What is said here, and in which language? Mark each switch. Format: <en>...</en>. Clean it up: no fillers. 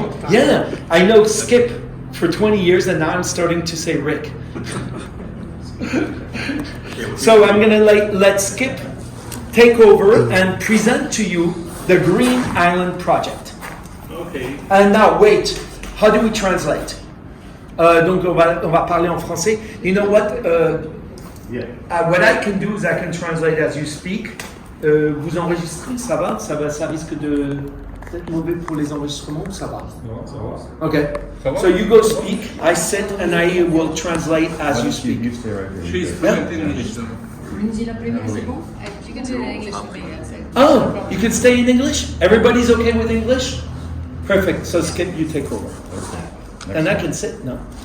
<en>yeah, I know Skip for 20 years, and now I'm starting to say Rick. So I'm going to let Skip take over and present to you the Green Island Project. Okay. And now, wait, how do we translate?</en> <fr>Donc, on va parler en français.</fr> <en>You know what? What I can do is I can translate as you speak.</en> <fr>Vous enregistrez, ça va? Ça risque d'être mauvais pour les enregistrements ou ça va? Non, ça va.</fr> <en>Okay.</en> <fr>Ça va?</fr> <en>So you go speak, I sit, and I will translate as you speak. She's fluent in English.</en> <fr>La première, c'est bon?</fr> <en>You can do it in English with me. Oh, you can stay in English? Everybody's okay with English? Perfect. So Skip, you take over. And I can sit? No.</en>